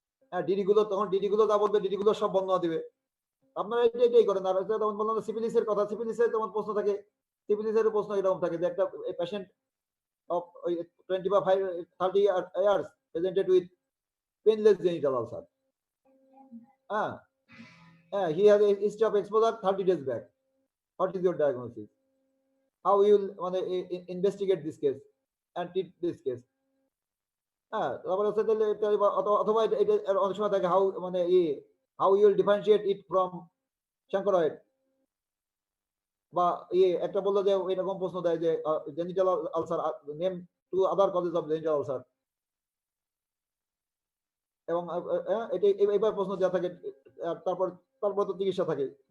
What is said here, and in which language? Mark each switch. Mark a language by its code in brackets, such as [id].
[bn] হ্যাঁ ডিডি গুলো যা বলবে ডিডি গুলো সব বর্ণনা দিবে। আপনারা এটাই করেন। আর যেমন বললাম সিফিলিসের কথা, সিফিলিসের যেমন প্রশ্ন থাকে, সিফিলিসের প্রশ্ন এরকম থাকে যে একটা patient [en] of 25-30 years presented with painless genital ulcer. He has a history of exposure 30 days back. What is your diagnosis? How you will investigate this case and treat this case? [bn] তারপরে হচ্ছে অথবা অনেক সময় থাকে হাউ মানে [en] how you will differentiate it from chancroid? [bn] বা একটা বললো যে এরকম প্রশ্ন দেয় যে [en] genital ulcer name two other causes of genital ulcer, [bn] এবং এটাই এইবার প্রশ্ন দেওয়া থাকে। তারপর তারপর তো চিকিৎসা থাকে।